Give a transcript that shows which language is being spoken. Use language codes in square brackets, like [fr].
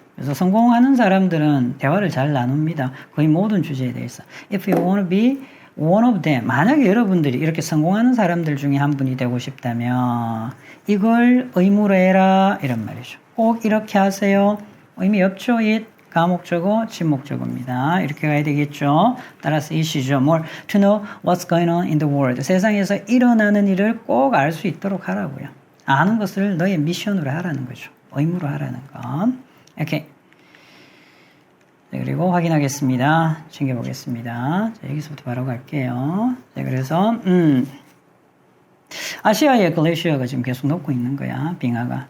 [ko] 그래서 성공하는 사람들은 대화를 잘 나눕니다. 거의 모든 주제에 대해서. [en] If you want to be one of them. [ko] 만약에 여러분들이 이렇게 성공하는 사람들 중에 한 분이 되고 싶다면 이걸 의무로 해라 이런 말이죠. 꼭 이렇게 하세요. 의미 없죠. it 가목적어 진목적어입니다. 이렇게 가야 되겠죠. 따라서 it이죠. [en] More to know what's going on in the world. [ko] 세상에서 일어나는 일을 꼭 알 수 있도록 하라고요. 아는 것을 너의 미션으로 하라는 거죠. 의무로 하라는 거. 이렇게. 네, 그리고 확인하겠습니다. 챙겨보겠습니다. 자, 여기서부터 바로 갈게요. 자, 그래서 아시아의 글래시어가 지금 계속 녹고 있는 거야. 빙하가.